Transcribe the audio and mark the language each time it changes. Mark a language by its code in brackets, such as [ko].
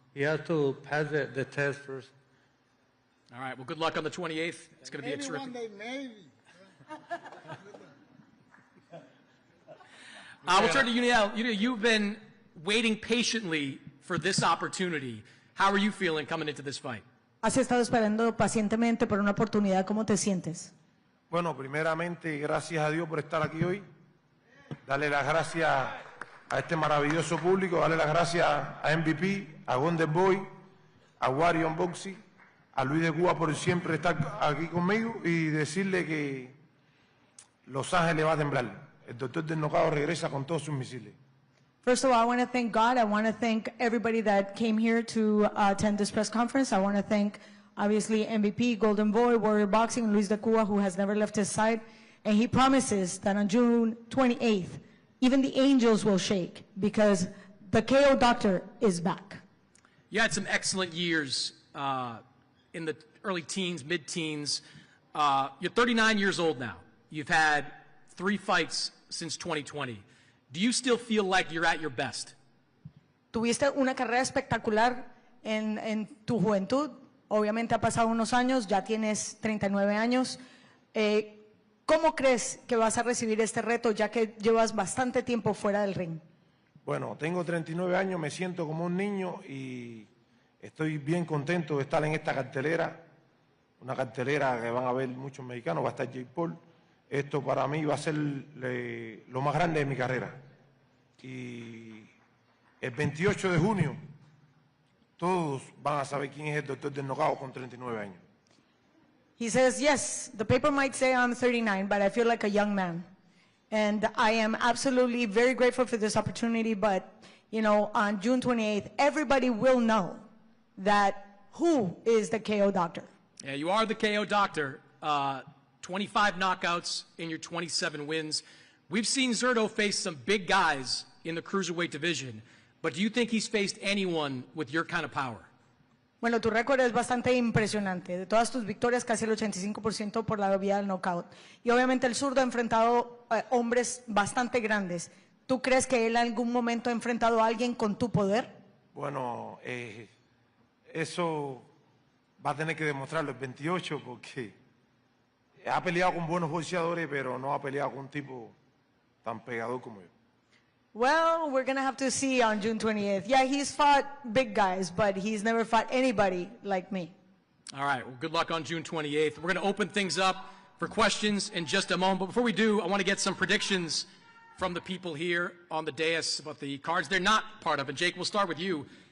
[en] He has to pass the test first. All right, well, good luck on the 28th. It's going to be a terrific... One day, maybe. We'll turn to Uniel. You've been waiting patiently for this opportunity. How are you feeling coming into this fight? [es] Has estado esperando pacientemente por una oportunidad. ¿Cómo te sientes? Bueno, primeramente, gracias a Dios por estar aquí hoy. Darle las gracias a este maravilloso público, darle las gracias a MVP, a Wonder Boy, a Wario Unboxing, a Luis de Cuba por siempre estar aquí conmigo y decirle que Los Ángeles va a temblar. El doctor del Nocao regresa con todos sus misiles. [en] First of all, I want to thank God. I want to thank everybody that came here to attend this press conference. I want to thank, obviously, MVP, Golden Boy, Warrior Boxing, Luis de Cuba, who has never left his side. And he promises that on June 28th, even the angels will shake because the KO doctor is back. You had some excellent years in the early teens, mid-teens. You're 39 years old now. You've had 3 fights since 2020. Do you still feel like you're at your best? [es] ¿Tuviste una carrera espectacular en tu juventud Obviamente ha pasado unos años, ya tienes 39 años. ¿Cómo crees que vas a recibir este reto ya que llevas bastante tiempo fuera del ring? Bueno, tengo 39 años, me siento como un niño y estoy bien contento de estar en esta cartelera, una cartelera que van a ver muchos mexicanos, va a estar Jake Paul. Esto para mí va a ser lo más grande de mi carrera. Y el 28 de junio todos van a saber quién es el doctor del knockout con 39 años. [en] He says, yes, the paper might say I'm 39, but I feel like a young man. And I am absolutely very grateful for this opportunity, but, you know, on June 28th, everybody will know that who is the KO doctor. Yeah, you are the KO doctor. 25 knockouts in your 27 wins. We've seen Zurdo face some big guys in the cruiserweight division, but do you think he's faced anyone with your kind of power? [es] Bueno, tu récord es bastante impresionante. De todas tus victorias, casi el 85% por la vía del knockout. Y obviamente el zurdo ha enfrentado hombres bastante grandes. ¿Tú crees que él en algún momento ha enfrentado a alguien con tu poder? Bueno, eso va a tener que demostrarlo el 28 porque ha peleado con buenos boxeadores, pero no ha peleado con un tipo tan pegador como yo. [en] Well, we're going to have to see on June 28th. Yeah, he's fought big guys, but he's never fought anybody like me. All right, well, good luck on June 28th. We're going to open things up for questions in just a moment. But before we do, I want to get some predictions from the people here on the dais about the cards they're not part of. And Jake, we'll start with you.